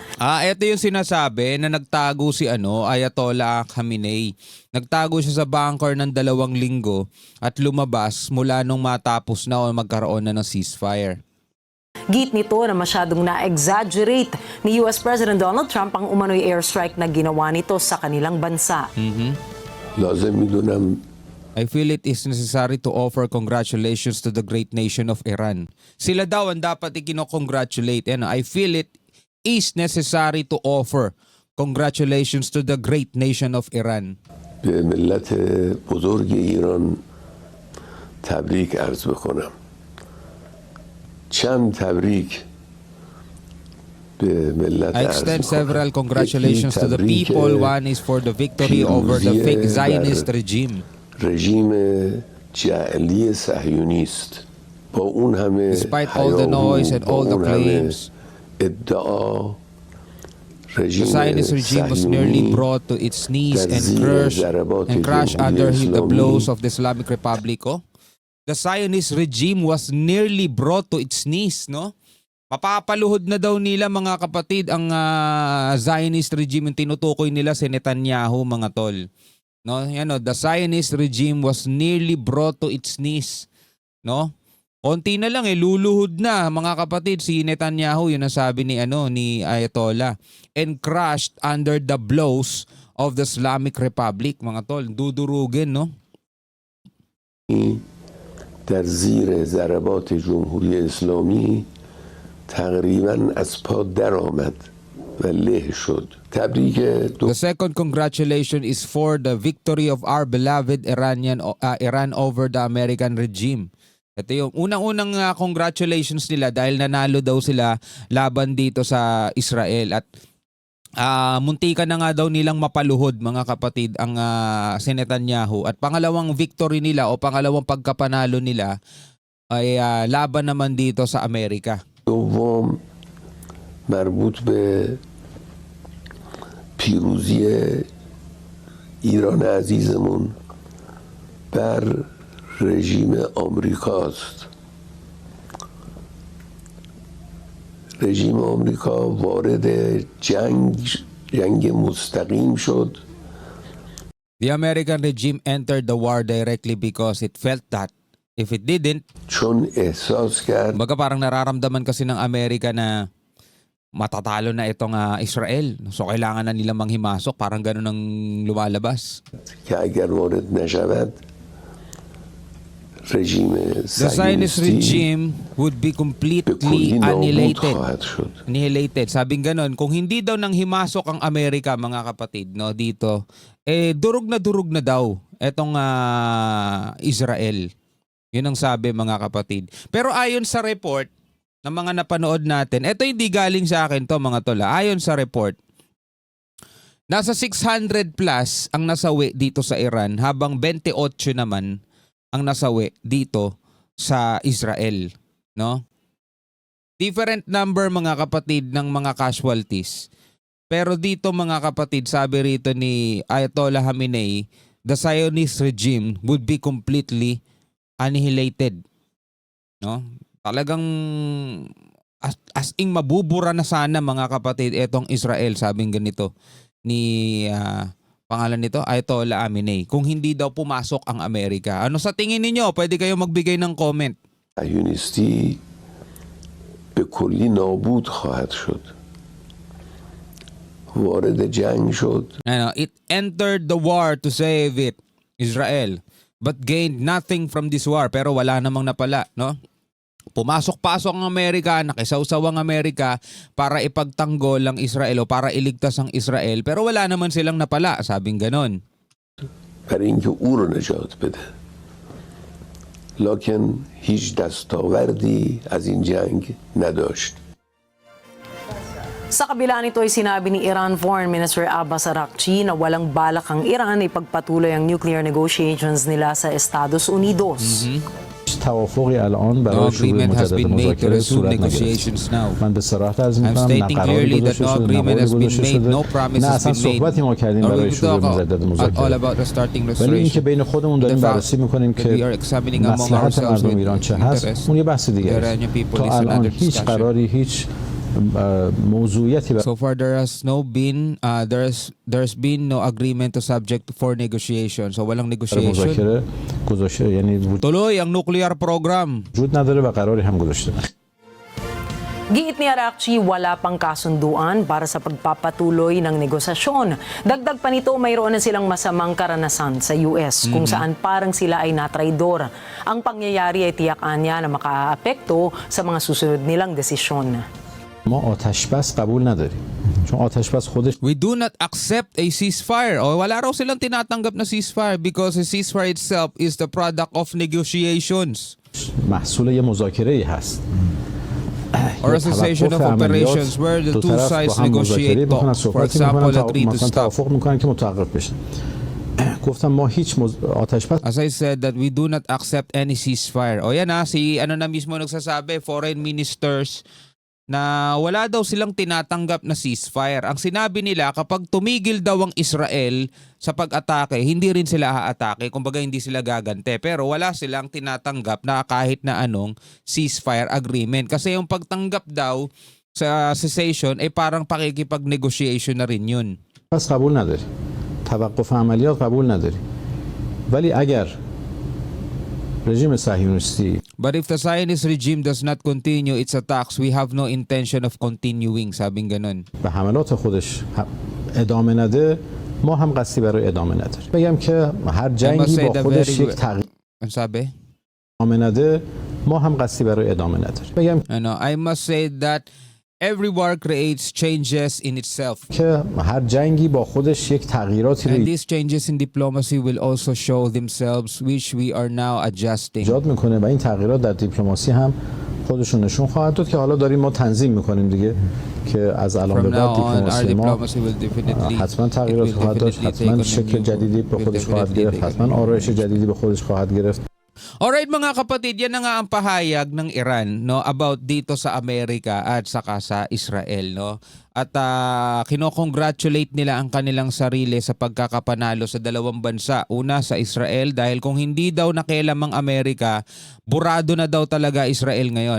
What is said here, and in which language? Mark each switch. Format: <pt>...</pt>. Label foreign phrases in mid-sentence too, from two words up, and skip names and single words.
<tl>Ito yung sinasabi na nagtago si Ayatollah Khamenei. Nagtago siya sa bunker ng 2 linggo at lumabas mula nung matapos na o magkaroon na ng ceasefire. Git nito na masyadong na-exaggerate ni US President Donald Trump ang umano'y airstrike na ginawa nito sa kanilang bansa.</tl> <fa>لازم میدونم</fa> <en>I feel it is necessary to offer congratulations to the great nation of Iran.</en> <tl>Sila daw ang dapat ikino-congratulate.</tl> <en>I feel it is necessary to offer congratulations to the great nation of Iran.</en> <fa>به ملت بزرگ ایران تبریک عرض بکنم. چند تبریک به ملت</fa> <en>I</en> <fa>عرض</fa> <en>extend</en> <fa>می‌کنم.</fa> <en>several congratulations to the</en> <fa>تبریک</fa> <en>people. One is for the victory over the fake</en> <fa>پیروزی</fa> <en>Zionist</en> <fa>بر</fa> <en>regime.</en> <fa>رژیم جعلی صهیونیست با اون همه</fa> <en>Despite all the noise and</en> <fa>با</fa> <en>all the</en> <fa>اون همه</fa> <en>claims,</en> <fa>ادعا</fa> <en>the</en> <fa>رژیم</fa> <en>Zionist regime was nearly</en> <fa>صهیونی</fa> <en>brought to its knees</en> <fa>در</fa> <en>and</en> <fa>زیر ضربات</fa> <en>crashed</en> <fa>جمهوری</fa> <en>under the</en> <fa>اسلامی</fa> <en>blows of the Islamic Republic. The Zionist regime was nearly brought to its knees, no?</en> <tl>Mapapaluhod na daw nila, mga kapatid, ang</tl> <en>Zionist regime.</en> <tl>Yung tinutukoy nila si Netanyahu, mga tol. No, yan,</tl> <en>no, the Zionist regime was nearly brought to its knees. No?</en> <tl>Konti na lang luluhod na mga kapatid si Netanyahu, yun ang sabi ni ni Ayatollah,</tl> <en>and crushed under the blows of the Islamic Republic,</en> <tl>mga tol. Dudurugin, no?</tl> <fa>در زیر ضربات جمهوری اسلامی تقریبا از پا در آمد و له شد. تبریک</fa> <en>The second congratulation is for the victory of our beloved Iran over the American regime.</en> <tl>Ito yung unang-unang congratulations nila dahil nanalo daw sila laban dito sa Israel at muntika na nga daw nilang mapaluhod, mga kapatid, ang si Netanyahu. At pangalawang victory nila o pangalawang pagkapanalo nila ay laban naman dito sa Amerika.</tl> <fa>دوم مربوط به پیروزی ایران عزیزمون بر رژیم آمریکاست. رژیم آمریکا وارد جنگ مستقیم شد.</fa> <en>The American regime entered the war directly because it felt that if it didn't,</en> <fa>چون احساس کرد</fa> <tl>baga parang nararamdaman kasi ng Amerika na matatalo na itong Israel. So kailangan na nila manghimasok. Parang ganun ang lumalabas.</tl> <fa>که اگر وارد نشود رژیم</fa> <en>The Zionist</en> <fa>صهیونیستی</fa> <en>regime would be</en> <fa>به</fa> <en>completely</en> <fa>کلی نابود</fa> <en>annihilated.</en> <fa>خواهد شد.</fa> <en>Annihilated.</en> <tl>Sabing ganun, kung hindi daw nang himasok ang Amerika, mga kapatid, no, dito, durog na daw etong Israel. Yun ang sabi, mga kapatid. Pero ayon sa report ng mga napanood natin, ito hindi galing sa akin to, mga tola. Ayon sa report, nasa 600 plus ang nasawi dito sa Iran, habang 28 naman ang nasawi dito sa Israel, no?</tl> <en>Different number,</en> <tl>mga kapatid, ng mga casualties. Pero dito, mga kapatid, sabi rito ni Ayatollah Khamenei,</tl> <en>the Zionist regime would be completely annihilated.</en> <tl>No? Talagang</tl> <en>as in</en> <tl>mabubura na sana, mga kapatid, etong Israel, sabing ganito ni pangalan nito, Ayatollah Khamenei, kung hindi daw pumasok ang Amerika. Ano sa tingin ninyo? Pwede kayo magbigay ng comment.</tl> <fa>صهیونیستی به کلی نابود خواهد شد. وارد جنگ شد.</fa> <en>It entered the war to save it, Israel, but gained nothing from this war.</en> <tl>Pero wala namang napala, no? Pumasok-pasok ang Amerika, nakisawsaw ang Amerika para ipagtanggol ang Israel o para iligtas ang Israel. Pero wala naman silang napala, sabing ganon.</tl> <fa>برای اینکه او رو نجات بده. لکن هیچ دستاوردی از این جنگ نداشت.</fa> <tl>Sa kabila nito ay sinabi ni Iran Foreign Minister Abbas Araghchi na walang balak ang Iran ipagpatuloy ang</tl> <en>nuclear negotiations</en> <tl>nila sa Estados Unidos.</tl> <fa>توافقی الان</fa> <en>No</en> <fa>برای شروع</fa> <en>agreement has</en> <fa>مجدد</fa> <en>been made to</en> <fa>مذاکره</fa> <en>resume</en> <fa>صورت نگرفت.</fa> <en>negotiations now.</en> <fa>من به صراحت عرض</fa> <en>I'm</en> <fa>می‌کنم نه</fa> <en>stating</en> <fa>قراری</fa> <en>clearly that</en> <fa>گذاشته</fa> <en>no</en> <fa>شده نه</fa> <en>agreement</en> <fa>قولی</fa> <en>has been</en> <fa>گذاشته</fa> <en>made,</en> <fa>شده</fa> <en>no promise</en> <fa>نه</fa> <en>has</en> <fa>اصلا</fa> <en>been made.</en> <fa>صحبتی ما کردیم</fa> <en>Or</en> <fa>برای</fa> <en>we</en> <fa>شروع</fa> <en>talk</en> <fa>مجدد</fa> <en>all</en> <fa>مذاکره</fa> <en>about restarting</en> <fa>ولی اینکه</fa> <en>restoration.</en> <fa>بین خودمون داریم</fa> <en>The fact</en> <fa>بررسی می‌کنیم</fa> <en>that we</en> <fa>که</fa> <en>are examining among</en> <fa>مصلحت</fa> <en>ourselves</en> <fa>مردم</fa> <en>with</en> <fa>ایران چه</fa> <en>interest</en> <fa>هست اون یه بحث دیگه</fa> <en>the Iranian people</en> <fa>تا</fa> <en>is</en> <fa>الان</fa> <en>another</en> <fa>هیچ</fa> <en>discussion.</en> <fa>قراری هیچ موضوعیتی</fa> <en>So far there's been no agreement to subject for negotiation.</en> <tl>So walang</tl> <fa>برای</fa> <en>negotiation.</en> <fa>مذاکره گذاشته یعنی</fa> <tl>Tuloy ang</tl> <en>nuclear program.</en> <fa>وجود نداره و قراری هم گذاشته</fa> <tl>Giit ni Araghchi, wala pang kasunduan para sa pagpapatuloy ng negosasyon. Dagdag pa nito, mayroon na silang masamang karanasan sa US kung saan parang sila ay natraidor. Ang pangyayari ay tiyakan niya na makaapekto sa mga susunod nilang desisyon.</tl> <fa>ما آتش بس قبول نداریم چون آتش بس خودش</fa> <en>We do not accept a ceasefire.</en> <tl>O wala raw silang tinatanggap na ceasefire</tl> <en>because a ceasefire itself is the product of negotiations</en> <fa>محصول یه مذاکره‌ای هست</fa> <en>or a cessation of operations where the two sides negotiate talks. For example, agree to</en> <fa>مثلا</fa> <en>stop.</en> <fa>توافق میکنن که متوقف بشه گفتم ما هیچ آتش بس</fa> <en>As I said, that we do not accept any ceasefire.</en> <tl>O yan si na mismo nagsasabi,</tl> <en>foreign ministers,</en> <tl>na wala daw silang tinatanggap na ceasefire. Ang sinabi nila, kapag tumigil daw ang Israel sa pag-atake, hindi rin sila haatake. Kumbaga hindi sila gagante. Pero wala silang tinatanggap na kahit na anong</tl> <en>ceasefire agreement.</en> <tl>Kasi yung pagtanggap daw sa cessation ay parang pakikipag-negotiation na rin yun.</tl> <fa>بس قبول نداریم توقف عملیات قبول نداریم ولی اگر رژیم صهیونیستی</fa> <en>But if the Zionist regime does not continue its attacks, we have no intention of continuing,</en> <tl>sabing ganun.</tl> <fa>به حملات خودش ادامه نده ما هم قصدی برای ادامه نداریم بگم که هر جنگی</fa> <en>say</en> <fa>با</fa> <en>the</en> <fa>خودش</fa> <en>very-</en> <fa>یک تغییر</fa> <tl>Ano sabi?</tl> <fa>ادامه نده ما هم قصدی برای ادامه نداریم بگم</fa> <en>I must say that every war creates changes in itself.</en> <fa>که هر جنگی با خودش یک تغییراتی رو</fa> <en>And these changes in diplomacy will also show themselves, which we are now adjusting.</en> <fa>ایجاد میکنه و این تغییرات در دیپلماسی هم خودشون نشون خواهد داد که حالا داریم ما تنظیم میکنیم دیگه که از الان به</fa> <en>From</en> <fa>بعد</fa> <en>now on, our</en> <fa>دیپلماسی ما</fa> <en>diplomacy will definitely</en> <fa>حتما تغییرات</fa> <en>it will</en> <fa>خواهد داشت</fa> <en>definitely</en> <fa>حتما</fa> <en>take on a</en> <fa>شکل</fa> <en>new-</en> <fa>جدیدی به</fa> <en>will</en> <fa>خودش خواهد</fa> <en>definitely</en> <fa>گرفت</fa> <en>take on a</en> <fa>حتما</fa> <en>new</en> <fa>آرایش</fa> <en>direction.</en> <fa>جدیدی به خودش خواهد گرفت</fa> <tl>Alright mga kapatid, yan na nga ang pahayag ng Iran no about dito sa Amerika at saka sa Israel no. At kinokongratulate nila ang kanilang sarili sa pagkakapanalo sa dalawang bansa. Una sa Israel dahil kung hindi daw nakialam ang Amerika, burado na daw talaga Israel ngayon.</tl>